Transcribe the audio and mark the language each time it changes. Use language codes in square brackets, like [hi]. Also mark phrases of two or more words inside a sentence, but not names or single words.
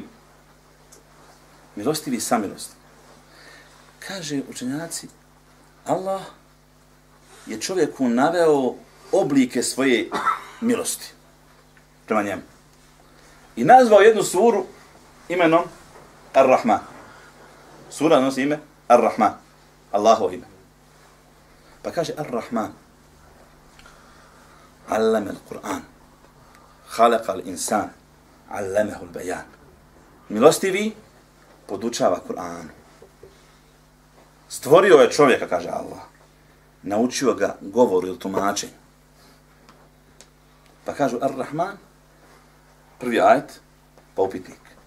[bs] Milostivi i samilostivi. Kaže učenjaci, Allah je čovjeku naveo oblike svoje milosti prema njemu. I nazvao jednu suru imenom Ar-Rahman. Sura nosi ime Ar-Rahman. Allahovo ime. Pa kaže [ar] الرحمن علم القرآن. خلق الإنسان علمه البيان. [bs] Milostivi podučava Kur'anu. Stvorio je čovjeka, kaže Allah. Naučio ga govoru ili tumačenju. Pa kažu Ar-Rahman, prvi ajet, pa upitnik.